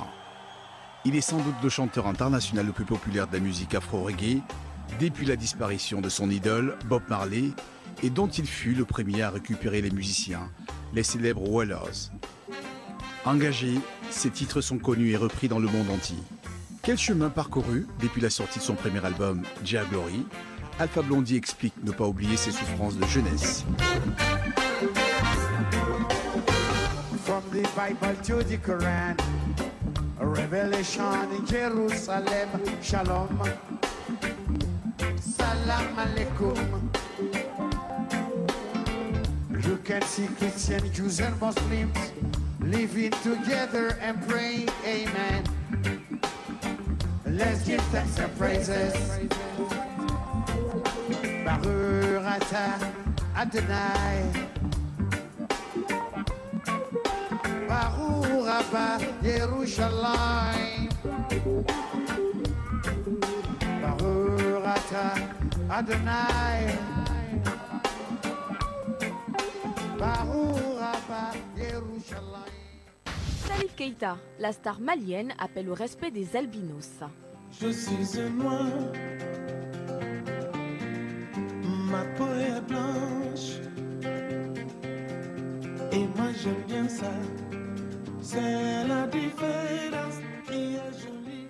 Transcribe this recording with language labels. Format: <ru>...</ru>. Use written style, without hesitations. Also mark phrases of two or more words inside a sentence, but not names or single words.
<fr>Il est sans doute le chanteur international le plus populaire de la musique afro-reggae, depuis la disparition de son idole, Bob Marley, et dont il fut le premier à récupérer les musiciens, les célèbres Wailers. Engagés, ses titres sont connus et repris dans le monde entier. Quel chemin parcouru depuis la sortie de son premier album, Jah Glory? Alpha Blondy explique ne pas oublier ses souffrances de jeunesse.</fr> <en>From the Bible to the Quran, a revelation in Jerusalem, Shalom,</en> <ar>سلام عليكم.</ar> <en>You can see Christians, Jews and Muslims living together and praying, Amen. Let's give thanks and praises.</en> <he>ברוך אתה אדוני, ברוך רבה ירושלים, ברוך אתה אדוני, ברוך רבה ירושלים.</he> <fr>Salif Keita, la star malienne, appelle au respect des albinos. Je suis un noir, ma peau est blanche, et moi j'aime bien ça, c'est la différence qui est jolie.</fr>